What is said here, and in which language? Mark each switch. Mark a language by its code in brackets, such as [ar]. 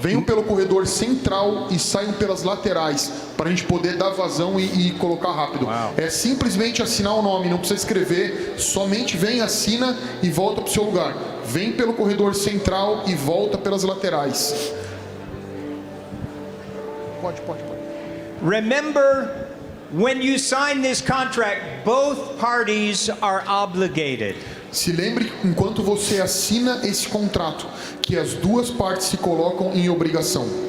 [pt] Venham pelo corredor central e saiam pelas laterais para a gente poder dar vazão e colocar rápido. Uau. É simplesmente assinar o nome, não precisa escrever, somente vem, assina e volta para o seu lugar. Vem pelo corredor central e volta pelas laterais. Pode. [en] remember when you sign this contract, both parties are obligated. [pt] Se lembre, enquanto você assina esse contrato, que as duas partes se colocam em obrigação.